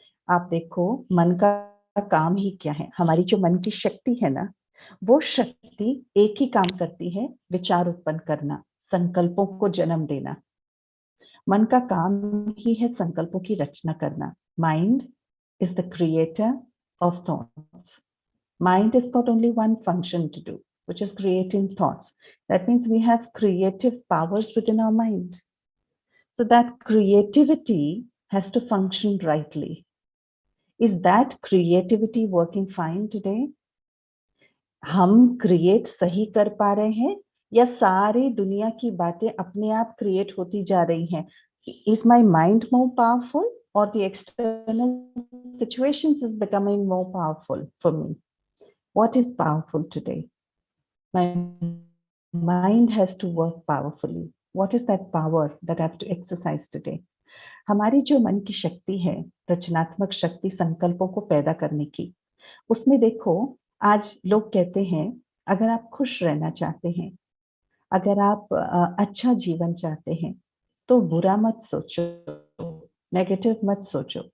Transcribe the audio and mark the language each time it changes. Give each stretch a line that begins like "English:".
Hindi: आप देखो मन का काम ही क्या है, हमारी जो मन की शक्ति है ना, वो शक्ति एक ही काम करती है, विचार उत्पन्न करना, संकल्पों को जन्म देना। मन का काम ही है संकल्पों की रचना करना।
English: Mind is the creator of thoughts. Mind has got only one function to do, which is creating thoughts. That means we have creative powers within our mind. So that creativity has to function rightly. Is that creativity working fine today?
Hindi: हम create सही कर पा रहे हैं या सारी दुनिया की बातें अपने आप क्रिएट होती जा रही हैं?
English: Is my mind more powerful or the external situations is becoming more powerful for me? What is powerful today? My mind has to work powerfully. What is that power that I have to exercise today?
Hindi: हमारी जो मन की शक्ति है, रचनात्मक शक्ति संकल्पों को पैदा करने की, उसमें देखो आज लोग कहते हैं अगर आप खुश रहना चाहते हैं, अगर आप अच्छा जीवन चाहते हैं तो बुरा मत सोचो, नेगेटिव मत सोचो।